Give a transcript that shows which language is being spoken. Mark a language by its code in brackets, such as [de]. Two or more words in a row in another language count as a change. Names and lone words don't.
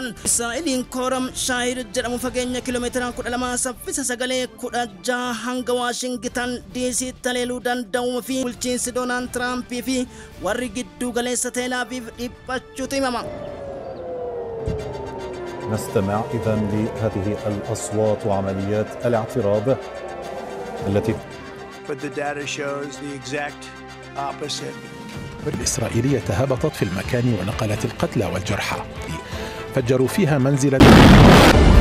[om] Israa'eliin kooram shaahir jedhamu fageenya kiiloomeetira 12 saffisa sagalee 16 hanga Waashingitan DC taleeluu danda'uu fi bulchiinsi Doonaald Tiraampii fi warri gidduu galeessa Teel Aviiv dhiphachuutu himama. [ar] نستمع إذن لهذه الأصوات وعمليات الاعتراض التي [en] But the data shows the exact opposite. [ar] الإسرائيلية هبطت في المكان ونقلت القتلى والجرحى فجروا فيها منزلا